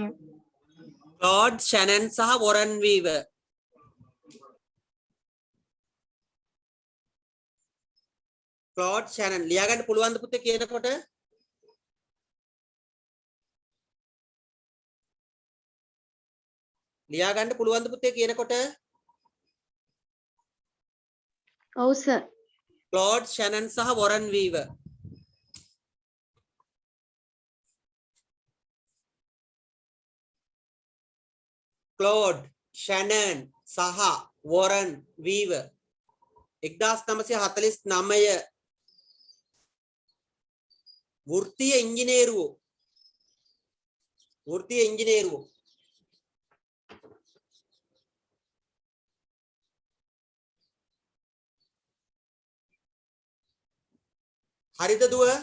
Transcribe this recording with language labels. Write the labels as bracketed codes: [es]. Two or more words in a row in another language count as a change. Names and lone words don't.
[si] Claude Shannon සහ Warren Weaver Claude Shannon ලියා ගන්න පුළුවන් ද පුතේ කියනකොට? ලියා ගන්න පුළුවන් ද පුතේ කියනකොට? ඔව් සර්. Claude Shannon සහ Warren Weaver Claude Shannon සහ Warren Weaver 1949 වෘත්තීය ඉංජිනේරුවෝ හරිද දුව?